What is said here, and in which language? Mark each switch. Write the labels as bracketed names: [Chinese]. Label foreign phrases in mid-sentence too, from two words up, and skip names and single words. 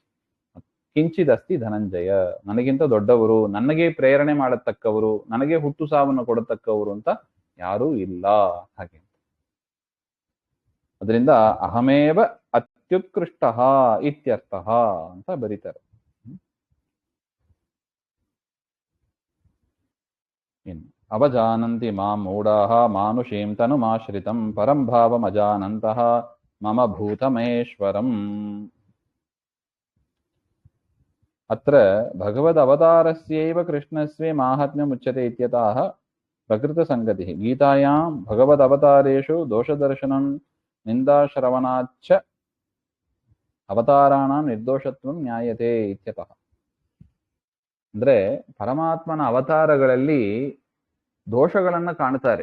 [Sanskrit] ಕಿಂಚಿದಸ್ತಿ ಧನಂಜಯ, [Kannada] ನನಗಿಂತ ದೊಡ್ಡವರು, ನನಗೆ ಪ್ರೇರಣೆ ಮಾಡತಕ್ಕವರು, ನನಗೆ ಹುಟ್ಟು ಸಾವನ್ನು ಕೊಡತಕ್ಕವರು ಅಂತ ಯಾರೂ ಇಲ್ಲ. ಹಾಗೆ ಅದರಿಂದ [Sanskrit] ಅಹಮೇವ ಅತ್ಯುತ್ಕೃಷ್ಟ ಇತ್ಯರ್ಥ [Kannada] ಅಂತ ಬರೀತಾರೆ. [Sanskrit] ಇನ್ನು ಅವಜಾನಂತಿ ಮಾಂ ಮೂಢಾಃ ಮಾನುಷೀಂ ತನುಮಾಶ್ರಿತಂ ಪರಂ ಭಾವಮಜಾನಂತಃ ಮಮ ಭೂತಮಹೇಶ್ವರಂ. ಅತ್ರ ಭಗವದವತಾರಸ್ಯೈವ ಕೃಷ್ಣಸ್ಯ ಮಾಹಾತ್ಮ್ಯಮುಚ್ಯತೆ ಇತ್ಯತಃ ಪ್ರಕೃತಸಂಗತಿಃ. ಗೀತಾಯಾಂ ಭಗವದವತಾರೇಷು ದೋಷದರ್ಶನಂ ನಿಂದಾಶ್ರವಣಾಚ್ಚ ಅವತಾರಾಣಾಂ ನಿರ್ದೋಷತ್ವಂ ನ್ಯಾಯತೆ ಇತ್ಯತಃ. [Kannada] ಅಂದ್ರೆ ಪರಮಾತ್ಮನ ಅವತಾರಗಳಲ್ಲಿ ದೋಷಗಳನ್ನು ಕಾಣ್ತಾರೆ.